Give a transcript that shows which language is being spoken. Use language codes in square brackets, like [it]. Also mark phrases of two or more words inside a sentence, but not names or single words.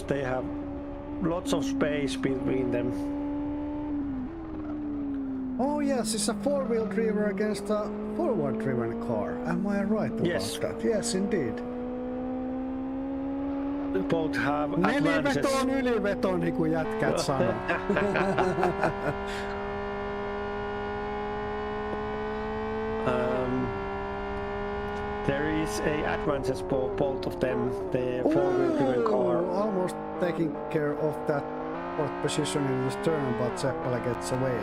[en] They have lots of space between them. Oh yes, it's a four-wheel driver against a forward-driven car. Am I right about that? Yes, indeed. They both have advantages. [fi] Neliveto on yliveto, niin kuin jätkät sanoo. [en] There is a advantage for both of them. The four-wheel driven car. Almost taking care of that fourth position in the turn, but Seppälä gets away.